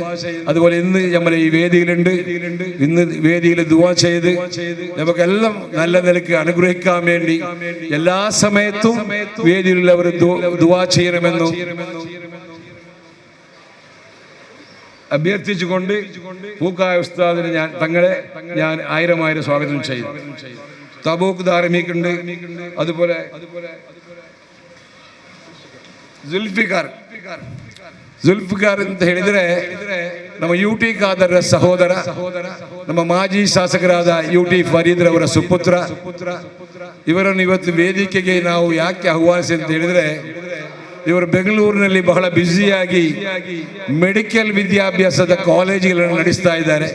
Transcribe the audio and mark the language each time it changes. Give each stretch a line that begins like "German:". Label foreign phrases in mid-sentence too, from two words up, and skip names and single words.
Malayalam: അതുപോലെ ഇന്ന് നമ്മൾ ഈ വേദിയിലുണ്ട്, ഇന്ന് വേദിയിൽ ദുആ ചെയ്ത് നമുക്കെല്ലാം നല്ല നിലയ്ക്ക് അനുഗ്രഹിക്കാൻ വേണ്ടി എല്ലാ സമയത്തും വേദിയിലുള്ളവർ ദുആ ചെയ്യണമെന്നും അഭ്യർത്ഥിച്ചുകൊണ്ട് പൂക്കായ ഉസ്താദിന് തങ്ങളെ ഞാൻ 1000 സ്വാഗതം ചെയ്തു. തബൂക്ക് ധാർമ്മിക്കുണ്ട്.
Kannada: അതുപോലെ ಜುಲ್ಫಿಕಾರ್ ಅಂತ ಹೇಳಿದ್ರೆ ನಮ್ಮ UT ಖಾದರ್ ಸಹೋದರ, ನಮ್ಮ ಮಾಜಿ ಶಾಸಕರಾದ UT ಫರೀದ್ ರವರ ಸುಪುತ್ರ. ಇವರನ್ನು ಇವತ್ತು ವೇದಿಕೆಗೆ ನಾವು ಯಾಕೆ ಆಹ್ವಾನಿಸಿ ಅಂತ ಹೇಳಿದ್ರೆ, ಇವರು ಬೆಂಗಳೂರಿನಲ್ಲಿ ಬಹಳ ಬ್ಯುಸಿಯಾಗಿ ಮೆಡಿಕಲ್ ವಿದ್ಯಾಭ್ಯಾಸದ ಕಾಲೇಜುಗಳನ್ನು ನಡೆಸ್ತಾ ಇದ್ದಾರೆ.